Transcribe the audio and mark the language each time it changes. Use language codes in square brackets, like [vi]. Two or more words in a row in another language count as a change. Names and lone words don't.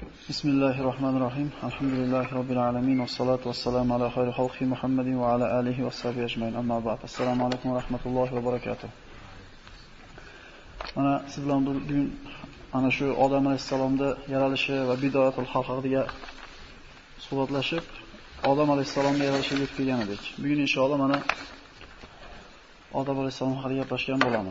[ar] بسم الله الرحمن الرحيم. الحمد لله رب العالمين والصلاة والسلام على خير خلق محمد وعلى آله وصحبه أجمعين. أما بعد. السلام عليكم ورحمة الله وبركاته. [uz] Mana siz bilan bugun ana shu Odam alayhisalomning yaralishi va [ar] بداءة الخلق [uz] haqida suhbatlashib, Odam alayhisalomning yaralishiga yetib kelgan edik. Bugun inshaalloh mana Odam alayhisalom haqida gaplashgan bo'lamiz.